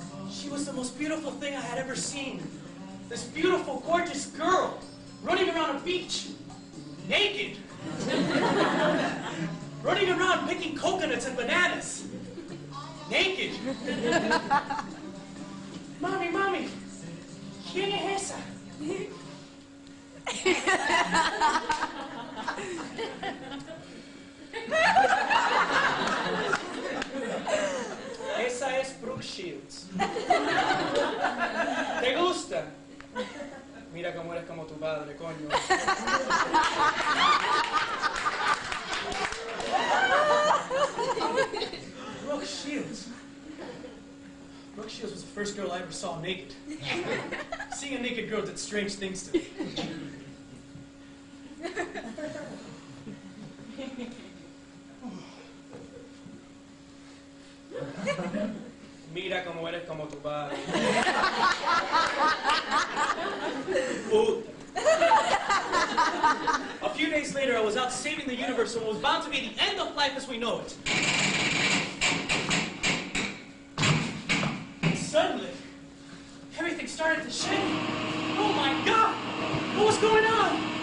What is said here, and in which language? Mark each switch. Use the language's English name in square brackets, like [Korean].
[English] she was the most beautiful thing I had ever seen. This beautiful, gorgeous girl running around a beach, naked. Running around picking coconuts and bananas. Naked. Mommy, mommy, [Spanish] ¿quién es esa? Esa es Brooke Shields. ¿Te gusta? Mira cómo eres como tu padre, coño. [English] Brooke Shields. Brooke Shields was the first girl I ever saw naked. Seeing a naked girl did strange things to me. [Spanish] Mira cómo eres como tu padre. [English] A few days later, I was out saving the universe, and it was bound to be the end of life as we know it. And suddenly, everything started to shake. Oh my God! What was going on?